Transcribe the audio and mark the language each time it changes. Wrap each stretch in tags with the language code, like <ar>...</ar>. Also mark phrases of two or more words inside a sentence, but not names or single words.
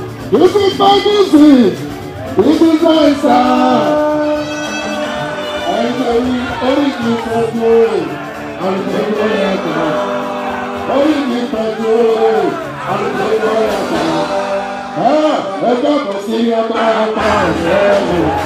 <en>This is my music. This is my style. I know we only need for glory. I know we are God. Only need for glory. I know we are God.</en> <yo>Ah, ẹ káàbọ̀ sí ọba ọba ọ̀rẹ́ mi.</yo>